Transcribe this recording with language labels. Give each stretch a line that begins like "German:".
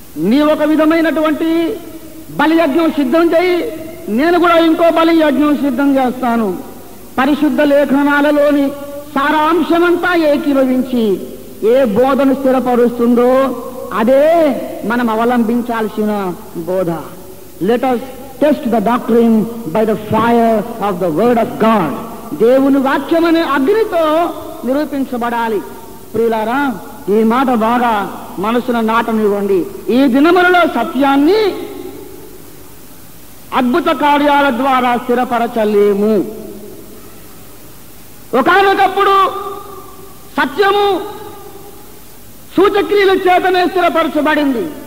Telugu: నీ ఒక విధమైనటువంటి బలియజ్ఞం సిద్ధం చేయి, నేను కూడా ఇంకో బలియజ్ఞం సిద్ధం చేస్తాను. పరిశుద్ధ లేఖనాలలోని సారాంశమంతా ఏకీభవించి ఏ బోధను స్థిరపరుస్తుందో అదే మనం అవలంబించాల్సిన బోధ.
English: Let us test the doctrine by the fire of the word of God.
Telugu: దేవుని వాక్యం అనే అగ్నితో నిరూపించబడాలి. ప్రియులారా, ఈ మాట బాగా మనసున నాటనివ్వండి. ఈ దినములలో సత్యాన్ని అద్భుత కార్యాల ద్వారా స్థిరపరచలేము. ఒకానొకప్పుడు సత్యము సూచక్రియల చేతనే స్థిరపరచబడింది.